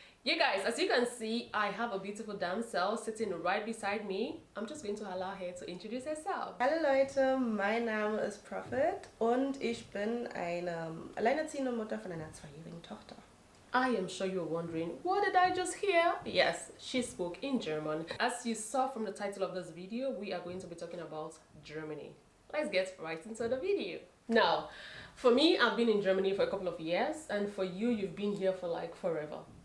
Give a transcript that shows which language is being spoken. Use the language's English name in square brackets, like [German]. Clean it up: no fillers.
[English] You guys, as you can see, I have a beautiful damsel sitting right beside me. I'm just going to allow her to introduce herself. [German] Hallo Leute, mein Name ist Prophet und ich bin eine alleinerziehende Mutter von einer 2-jährigen Tochter. [English] I am sure you're wondering, what did I just hear? Yes, she spoke in German. As you saw from the title of this video, we are going to be talking about Germany. Let's get right into the video. Now, for me, I've been in Germany for a couple of years, and for you, you've been here for like forever.